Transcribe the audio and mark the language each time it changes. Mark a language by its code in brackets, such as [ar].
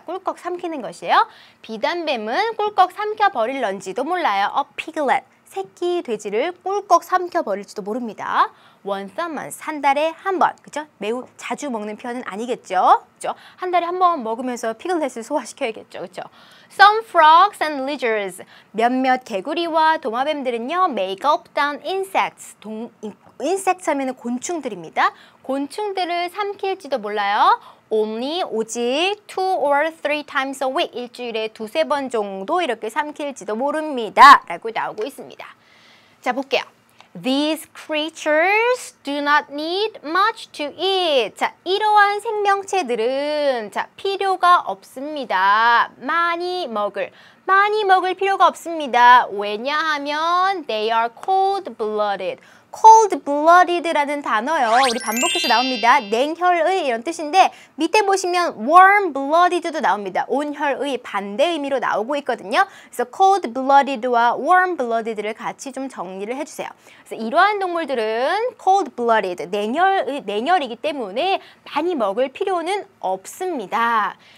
[ko] 꿀꺽 삼키는 것이에요. 비단뱀은 꿀꺽 삼켜버릴런지도 몰라요. [en] a piglet [ko] 새끼 돼지를 꿀꺽 삼켜버릴지도 모릅니다. [en] once a month [ko] 한 달에 한 번 그죠? 매우 자주 먹는 편은 아니겠죠. 그죠? 한 달에 한 번 먹으면서 피글렛을 소화시켜야겠죠. 그죠? [en] Some frogs and lizards [ko] 몇몇 개구리와 도마뱀들은요 [en] may gulp down insects insects [ko] 하면은 곤충들입니다. 곤충들을 삼킬지도 몰라요. only 오직 [en] 2 or 3 times a week [ko] 일주일에 2~3번 정도 이렇게 삼킬지도 모릅니다. 라고 나오고 있습니다. 자, 볼게요. [en] These creatures do not need much to eat. [ko] 자, 이러한 생명체들은 자, 필요가 없습니다. 많이 먹을 필요가 없습니다. 왜냐하면 [en] they are cold-blooded. [ko] cold-blooded라는 단어요. 우리 반복해서 나옵니다. 냉혈의 이런 뜻인데 밑에 보시면 warm-blooded도 나옵니다. 온혈의 반대 의미로 나오고 있거든요. 그래서 cold-blooded와 warm-blooded를 같이 좀 정리를 해주세요. 그래서 이러한 동물들은 cold-blooded, 냉혈이기 때문에 많이 먹을 필요는 없습니다.